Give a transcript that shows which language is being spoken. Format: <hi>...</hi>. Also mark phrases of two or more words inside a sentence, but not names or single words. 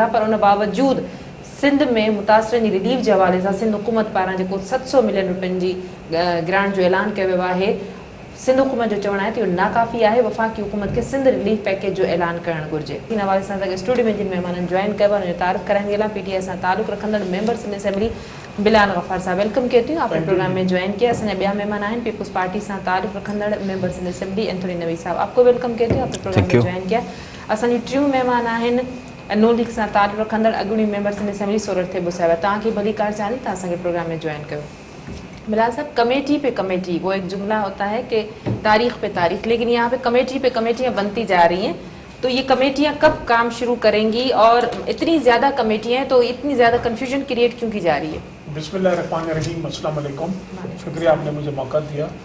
<sd>पर उन बावजूदि सिंध में मुतासिरनि जी रिलीफ जे हवाले सां सिंध हुकूमत पारां जेको 700 मिलियन रुपयनि जी ग्रांट जो ऐलान कयो वियो आहे, सिंध हुकूमत जो चवणु आहे त इहो नाकाफ़ी आहे। वफ़ाक़ी हुकूमत खे सिंध रिलीफ पैकेज जो ऐलान करणु घुरिजे। इन हवाले सां स्टूडियो में जिन महिमाननि जॉइन कयो आहे उनजो तारीफ़ कराइण जे लाइ पीटीआई सां तालुक़ रखंदड़ मेंबर सिंध असेंबली बिलाल गफ़ार साहब वेलकम कयो थी</sd> <ur>آپ نے پروگرام میں جوائن کیا.</ur> <sd>असांजा ॿिया महिमान आहिनि पीपुल्स पार्टी सां तालुक़ रखंदड़ मेंबर सिंध असेंबली एंथोनी नवी साहब, आपको वेलकम कयो थी</sd> <ur>آپ نے پروگرام میں جوائن کیا.</ur> <sd>असांजी टियों महिमान आहिनि नून लीग सां तालुक़ रखंदड़ अॻूणी मेंबर सिंध असेंबली सोरठ थेबो साहिब, तव्हांखे भली कार चाली तव्हां असांखे प्रोग्राम में ज्वाइन कयो।</sd> <ur>بلال صاحب، کمیٹی پہ کمیٹی، وہ ایک جملہ ہوتا ہے کہ تاریخ پہ تاریخ، لیکن یہاں پہ کمیٹیاں بنتی جا رہی ہیں، تو یہ کمیٹیاں کب کام شروع کریں گی اور اتنی زیادہ کمیٹیاں ہیں تو اتنی زیادہ کنفیوژن کریئیٹ کیوں کی جا رہی ہے? بسم اللہ الرحمن الرحیم، السلام علیکم، شکریہ آپ نے مجھے موقع دیا.</ur>